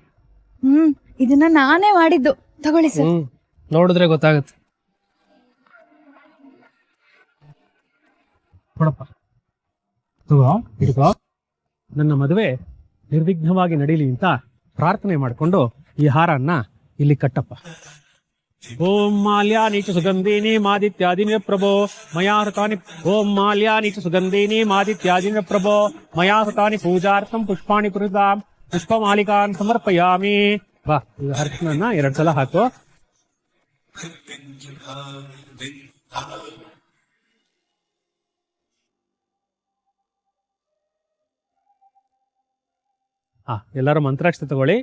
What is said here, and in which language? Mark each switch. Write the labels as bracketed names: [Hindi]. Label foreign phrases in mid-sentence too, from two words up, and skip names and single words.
[Kannada] ಇದನ್ನ ನಾನೇ ಮಾಡಿದ್ದು, ತಗೊಳ್ಳಿ ಸರ್. ನೋಡಿದ್ರೆ ಗೊತ್ತಾಗುತ್ತೆ. ಕೊಡಪ್ಪ, ತಗೋ, ಹಿಡ್ಕೋ. ನನ್ನ ಮದುವೆ ನಿರ್ವಿಘ್ನವಾಗಿ ನಡೀಲಿ ಅಂತ ಪ್ರಾರ್ಥನೆ ಮಾಡಿಕೊಂಡು ಈ ಹಾರನ್ನ ಇಲ್ಲಿ ಕಟ್ಟಪ್ಪ. [Sanskrit] ಓಂ ಮಾಲ್ಯಾನಿ ಚ ಸುಗಂಧೀನಿ ಮಾದಿತ್ಯಾದಿನ ಪ್ರಭೋ ಮಯಾ ಹೃತಾನಿ. ಓಂ ಮಾಲ್ಯಾನಿ ಚ ಸುಗಂಧೀನಿ ಮಾದಿತ್ಯಾದಿನ ಪ್ರಭೋ ಮಯಾ ಹೃತಾನಿ ಪೂಜಾರ್ಥಂ ಪುಷ್ಪಾಣಿ ಪುರಿದಾಂ ಪುಷ್ಪಮಾಲಿಕಾನ್ ಸಮರ್ಪಯಾಮಿ. [Kannada] ಬಾ, ಈ ಅರ್ಶನನ್ನ 2 ಸಲ ಹಾಕು. ಎಲ್ಲರೂ ಮಂತ್ರಾಕ್ಷತೆ ತಗೊಳ್ಳಿ.